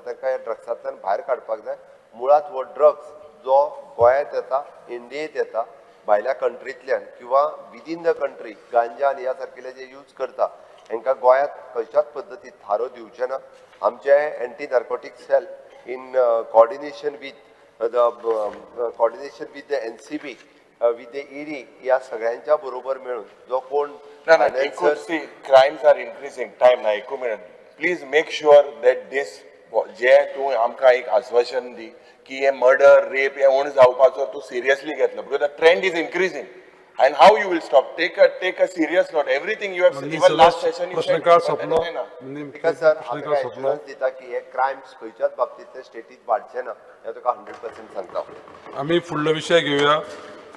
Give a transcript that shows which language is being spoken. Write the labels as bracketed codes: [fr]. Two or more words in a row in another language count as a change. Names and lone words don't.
[kok] तांकां ह्या ड्रग्सांतल्यान भायर काडपाक जाय मुळात हो ड्रग्स जो गोंयांत येता इंडियेंत येता भायल्या कंट्रींतल्यान किंवा [en] within the country [kok] गांजा आनी ह्या सारकेले जे यूज करता हांकां गोंयांत खंयच्याच पद्दतीन थारो दिवचे ना आमचे [en] anti narcotic cell in coordination with the NCB with the ED [kok] ह्या सगळ्यांच्या बरोबर मेळून जो कोण [en] crimes are increasing time ना 1 minute please make sure that this [kok] जे तूं आमकां एक आश्वासन दी की हे मर्डर रेप हे उण जावपाचो तूं सिरियसली घेतलो [en] because the trend is increasing and how you will stop take a serious note everything you have even last session you said [kok] प्रश्नकाळ सोपलो [en] because sir [kok] हांव एश्युरन्स दिता की हे क्रायम्स खंयच्याच बाबतींत स्टेटीत वाडचे ना हें तुका 100% सांगता आमी फुडलो विशय घेवया